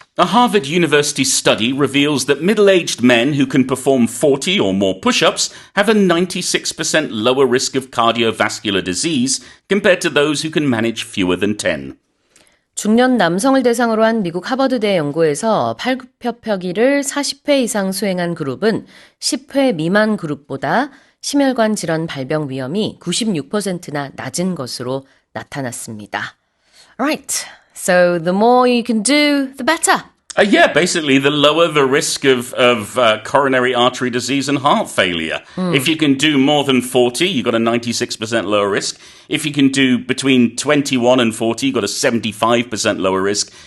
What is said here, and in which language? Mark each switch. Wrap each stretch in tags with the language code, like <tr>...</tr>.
<en>A Harvard University study reveals that middle-aged men who can perform 40 or more push-ups have a 96% lower risk of cardiovascular disease compared to those who can manage fewer than 10.</en> <ko>중년 남성을 대상으로 한 미국 하버드대 연구에서 팔굽혀펴기를 40회 이상 수행한 그룹은 10회 미만 그룹보다 심혈관 질환 발병 위험이 96%나 낮은 것으로 나타났습니다.</ko> <en>Right, so the more you can do, the better. Basically, the lower the risk of coronary artery disease and heart failure. If you can do more than 40, you've got a 96% lower risk. If you can do between 21 and 40, you've got a 75% lower risk.</en>